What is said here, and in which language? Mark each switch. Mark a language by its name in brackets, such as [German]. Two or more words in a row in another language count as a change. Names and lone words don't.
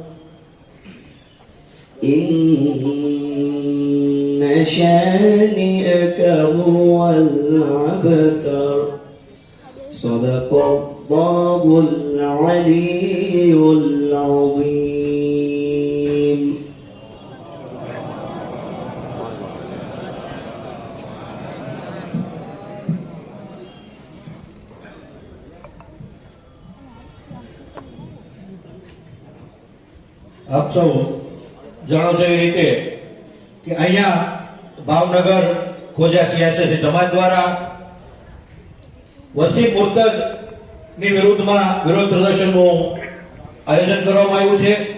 [Arabic] إن شانئك هو الأبتر صدق الله العلي العظيم [Gujarati] આપ સૌ જાણો છો એ રીતે કે અહીંયા ભાવનગર ખોજા સિયાસી જમાત દ્વારા વસીમ મુર્તદ ની વિરુદ્ધમાં વિરોધ પ્રદર્શનનું આયોજન કરવામાં આવ્યું છે.